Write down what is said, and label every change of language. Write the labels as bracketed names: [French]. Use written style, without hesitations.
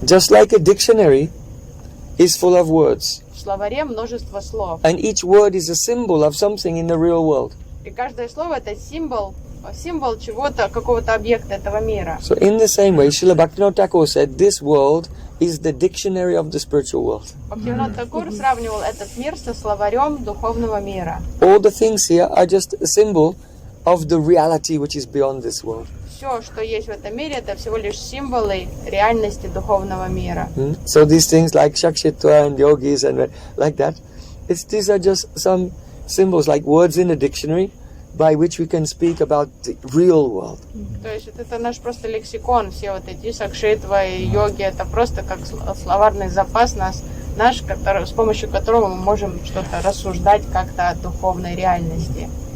[English] Just like a dictionary is full of words, [Russian] В словаре множество слов. [English] and each word is a symbol of something in the real world. [Russian] И каждое слово это символ чего-то, какого-то объекта этого мира. [English] So in the same way, Srila Bhaktivinoda Thakur said, this world is the dictionary of the spiritual world. [Russian] Бхактивинода Такур сравнивал этот мир со словарем духовного мира. [English] All the things here are just a symbol of the reality which is beyond this world. [Russian] Все, что есть в этом мире, это всего лишь символы реальности духовного мира. [English] So these things like Sakshitva and yogis and like that, these are just some symbols like words in a dictionary by which we can speak about the real world. [Russian] То есть это наш просто лексикон, все вот эти сакшитва и йоги, это просто как словарный запас наш, с помощью которого мы можем что-то рассуждать как-то о духовной реальности.